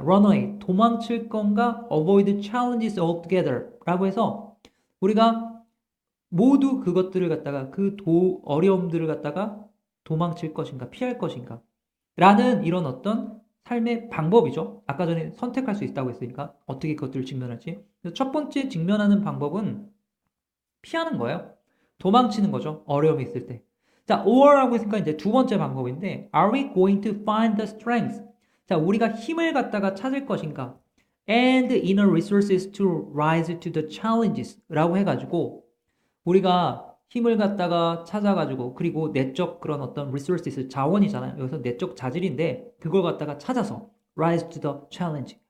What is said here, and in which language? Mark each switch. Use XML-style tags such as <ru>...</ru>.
<en>run away,</en> <ko>도망칠 건가?</ko> <en>avoid challenges altogether</en> <ko>라고 해서 우리가 모두 그것들을 갖다가 어려움들을 갖다가 도망칠 것인가? 피할 것인가? 라는 이런 어떤 삶의 방법이죠. 아까 전에 선택할 수 있다고 했으니까 어떻게 그것들을 직면할지. 첫 번째 직면하는 방법은 피하는 거예요. 도망치는 거죠. 어려움이 있을 때.</ko> <en>자, or라고</en> <ko>했으니까 이제 두 번째 방법인데,</ko> <en>are we going to find the strength?</en> <ko>자, 우리가 힘을 갖다가 찾을 것인가?</ko> <en>And inner resources to rise to the challenges</en> <ko>라고 해가지고, 우리가 힘을 갖다가 찾아가지고, 그리고 내적 그런 어떤 resources, 자원이잖아요. 여기서 내적 자질인데, 그걸 갖다가 찾아서</ko> <en>rise to the challenge.</en>